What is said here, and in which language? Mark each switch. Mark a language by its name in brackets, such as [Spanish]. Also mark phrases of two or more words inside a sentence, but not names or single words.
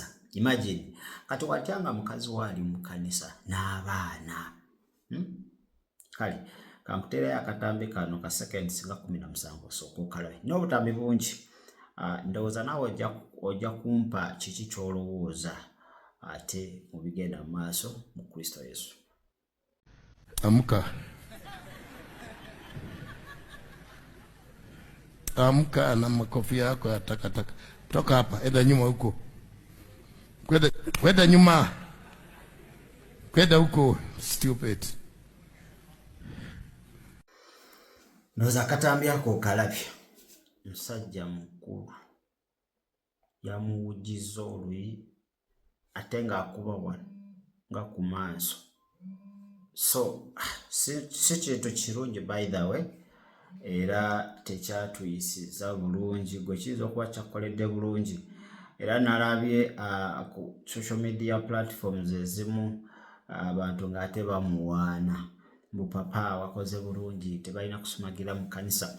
[Ganda] Imagine kati watyanga mukazi waali mu kkanisa n'abaana. Kale kankutereyo akatambi kano ka seconds nga 17 osooka okalabe. N'obutambi bungi. Ndowooza naawe ojja kumpa kiki ky'olowooza ate mu bigenda mu maaso mu Kristo Yesu. [Swahili] Amka na makofi yako ya takataka. Toka hapa, enda nyuma huko. Kwenda nyuma. Kwenda huko, stupid. [Ganda] Ndowooza akatambi ako okalabye. Musajja mukulu yamuwujjiza oluyi ate ng'akuba wano nga ku maaso. So si kintu kirungi [English] by the way, [Ganda] era tekyatuyisiza bulungi. Gwe kiyinza okuba kyakkoledde bulungi, era nalabye ku [English] social media platforms [Ganda] ezimu abantu ng'ate bamuwaana mbu papa wakoze bulungi, tebalina kusumagira mu kkanisa.